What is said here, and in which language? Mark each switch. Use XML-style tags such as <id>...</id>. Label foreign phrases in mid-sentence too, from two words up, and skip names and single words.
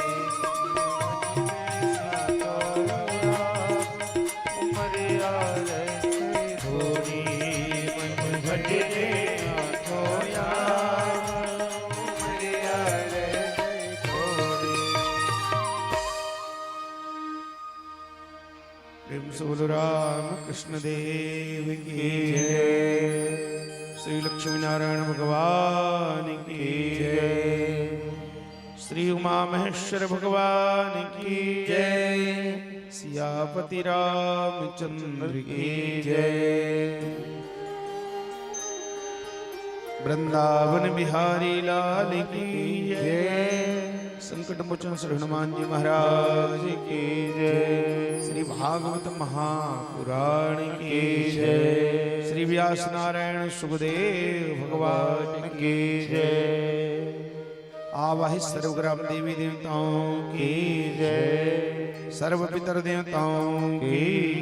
<hi>उमरिया रह गई थोड़ी, बदले आठो याम उमरिया रह गई थोड़ी। प्रेम से बोलो राम कृष्ण देव की जय, श्री लक्ष्मी नारायण भगवान की जय, श्री उमा महेश्वर भगवान की जय, सियापति रामचंद्र की जय, वृंदावन बिहारी लाल की जय, संकट मोचन श्री हनुमान जी महाराज की जय, श्री भागवत महापुराण की जय, श्री व्यास नारायण सुखदेव भगवान की जय, आवाहि सर्वग्राम देवी देवताओं की जय, सर्व पितर देवताओं की</hi>